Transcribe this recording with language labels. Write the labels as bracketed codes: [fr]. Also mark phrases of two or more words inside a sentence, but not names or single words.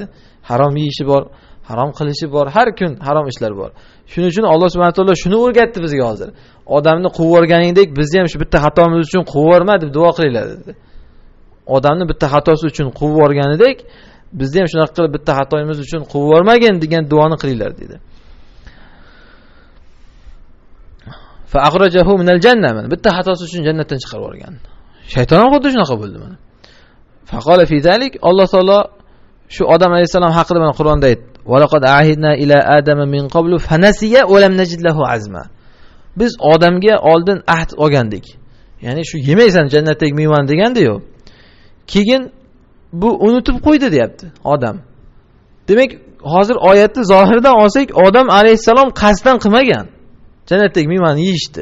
[uz] Harom yeyishi bor, harom qilishi bor, har kun harom ishlar bor. Shuning uchun Alloh [ar] سبحانه وتعالى [uz] shuni o'rgatdi bizga hozir. Odamni quvib yuborganingdek, bizni ham shu bitta xatomiz uchun quvib yuborma deb duo qilinglar dedi. Odamni bitta xatosi uchun quvib yuborganidek, bizni ham shunaqa qilib bitta xatoyimiz uchun quvib yubormagin degan duoni qilinglar dedi. [ar] فأخرجه من الجنة. [uz] Bitta xatosi uchun jannatdan chiqarib yuborgan. Shayton ham xuddi shunaqa bo'ldi mana. [ar] فقال في ذلك [uz] Alloh taolo shu odam alayhisalom haqida mana Qur'onda aytdi. [ar] وَلَقَدْ عَهِدْنَا إِلَىٰ آدَمَ مِن قَبْلُ فَنَسِيَ وَلَمْ نَجِدْ لَهُ عَزْمًا. [uz] Biz odamga oldin ahd olgandik. Ya'ni shu yemaysan jannatdagi mevani degandi-yu. Keyin bu unutib qo'ydi deyapti odam. Demak, hozir oyatni zohirdan olsak, odam alayhisalom qasddan qilmagan. Jannatdagi mevani yeyishdi.